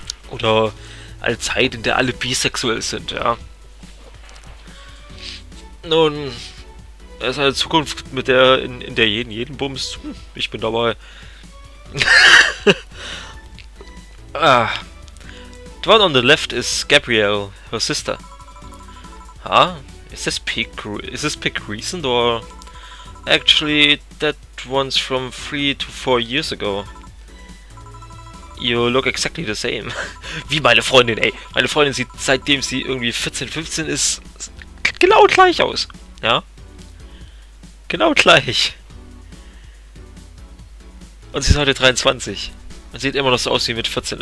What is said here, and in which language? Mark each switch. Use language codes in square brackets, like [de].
[de] Oder eine Zeit, in der alle bisexuell sind, ja. Nun, es ist eine Zukunft, mit der in der jeden bumst. Ich bin dabei. [en] The one on the left is Gabrielle, her sister. Huh? Is this pic recent or actually that one's from 3 to 4 years ago? You look exactly the same. [de] Wie meine Freundin, ey. Meine Freundin sieht, seitdem sie irgendwie 14, 15 ist, genau gleich aus. Ja? Genau gleich. Und sie ist heute 23. Man sieht immer noch so aus wie mit 14.